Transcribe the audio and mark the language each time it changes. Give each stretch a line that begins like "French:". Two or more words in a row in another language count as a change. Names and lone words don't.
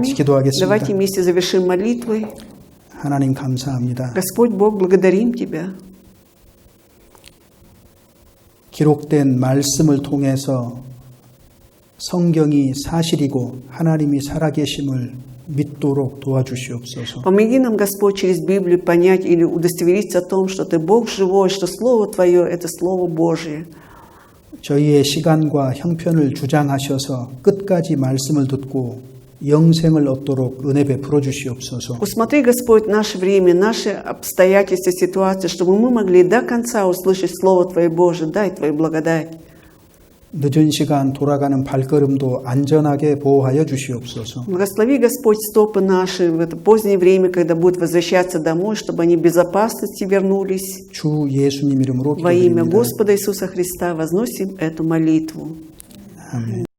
Korean: 같이 기도하겠습니다.
Russian: Давайте вместе завершим молитвой.
Korean: 하나님 감사합니다.
Russian: Господь Бог, благодарим Тебя.
Korean: 기록된 말씀을 통해서 성경이 사실이고 하나님이 살아계심을 믿도록 도와주시옵소서.
Russian: Помоги нам, Господь, через Библию понять или удостовериться о том, что Ты Бог живой, что Слово Твое – это Слово Божие.
Korean: 저희의 시간과 형편을 주장하셔서 끝까지 말씀을 듣고 영생을 얻도록 은혜 베풀어 주시옵소서.
Russian: Усмотри, Господь, наше время, наши обстоятельства, ситуации, чтобы мы могли до конца услышать Слово Твое Божие, дай Твою благодать.
Korean: 늦은 시간 돌아가는 발걸음도 안전하게 보호하여 주시옵소서.
Russian: Благослови, Господь, стопы наши в это позднее время, когда будут возвращаться домой, чтобы они в безопасности вернулись.
Korean: 주 예수님 이름으로
Russian: Во имя
Korean: 기도드립니다.
Russian: Господа Иисуса Христа возносим эту молитву.
Korean: 아멘.